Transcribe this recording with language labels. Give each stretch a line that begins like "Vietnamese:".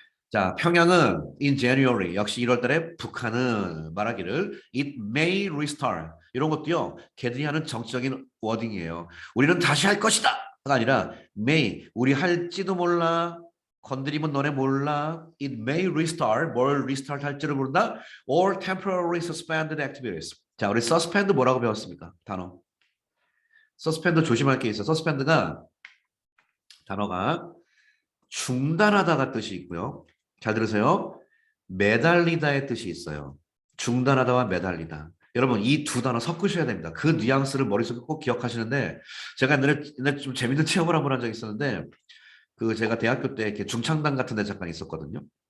Korean: 자, 평양은
English: in January
Korean: 역시 1월 달에 북한은 말하기를
English: it may restart
Korean: 이런 것도요. 걔들이 하는 정치적인 워딩이에요. 우리는 다시 할 것이다가 아니라
English: may
Korean: 우리 할지도 몰라. 건드리면 너네 몰라.
English: It may restart
Korean: 뭘
English: restart
Korean: 할지를 모른다.
English: Or temporarily suspended activities.
Korean: 자, 우리 suspend 뭐라고 배웠습니까? 단어. suspend 조심할 게 있어. suspend가 단어가 중단하다가 뜻이 있고요. 잘 들으세요. 매달리다의 뜻이 있어요. 중단하다와 매달리다. 여러분 이 두 단어 섞으셔야 됩니다. 그 뉘앙스를 머릿속에 꼭 기억하시는데 제가 옛날에 좀 재밌는 체험을 한번 한 적이 있었는데 그 제가 대학교 때 이렇게 중창단 같은 데 잠깐 있었거든요.